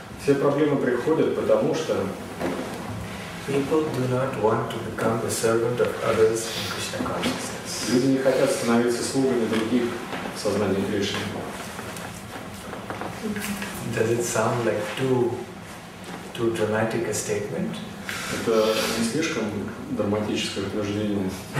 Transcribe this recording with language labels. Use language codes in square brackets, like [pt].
[ru] Все проблемы приходят, потому что [en] people do not want to become the servant of others in Krishna consciousness. [ru] люди не хотят становиться слугами других в сознании Кришны. [en] Does it sound like too dramatic a statement? [ru] Это не слишком драматическое утверждение.